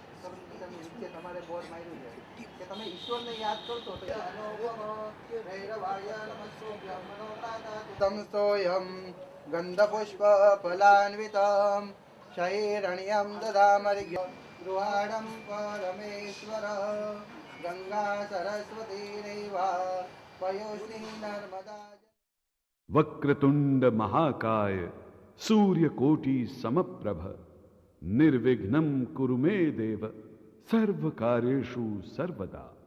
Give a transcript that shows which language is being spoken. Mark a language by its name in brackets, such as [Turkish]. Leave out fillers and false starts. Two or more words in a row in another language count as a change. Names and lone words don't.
[Gujarati] નીચે તમારે બોર્ડ માર્યું છે કે તમે ઈશ્વરને યાદ કરશો તો [Sanskrit] तमसोयम गंधपुष्प फलान्वितम शैरण्यम ददामर्घ्य गृहाणम परमेश्वर गंगा सरस्वती रेवा पयोस्नी नर्मदा. वक्रतुंड महाकाय सूर्यकोटि समप्रभ निर्विघ्नं कुरु मे देव सर्वकार्येषु सर्वदा.